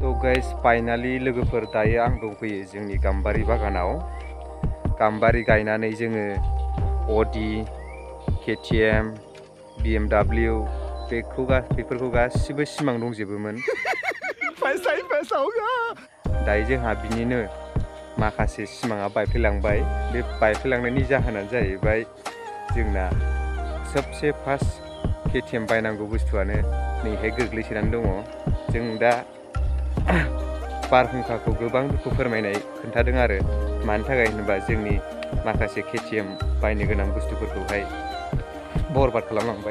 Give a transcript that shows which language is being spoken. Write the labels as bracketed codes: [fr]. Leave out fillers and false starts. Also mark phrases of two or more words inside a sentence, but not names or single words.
[en] guys, finally [brx] लोगोफोर दायो आं दंफैयो जोंनि गाम्बारि बागानाव। गाम्बारि गायनानै जोङो अडि, केटिएम, BMW बेफोरखौ गासिबो सिमां दंजोबोमोन। [hi] पैसा ही पैसा होगा। [brx] दायो जोंहा बिनिनो माखासे सिमाङा बायफ्लेलांबाय। बे बायफ्लेलांनायनि जाहोनानो जाहैबाय जोंना सबसे फार्स्ट केटिएम बायनांगौ बुस्थुआनो नैहाय गोग्लैसोनानै दङ। जों दा बारहुंखाखौ गोबां दुखु फोरमायनाय खोन्थादों आरो मानि थाखाय होनोबा जोंनि माखासे केटिएम बायनो गोनां बुस्थुफोरखौहाय बरबाद खालामलांबाय।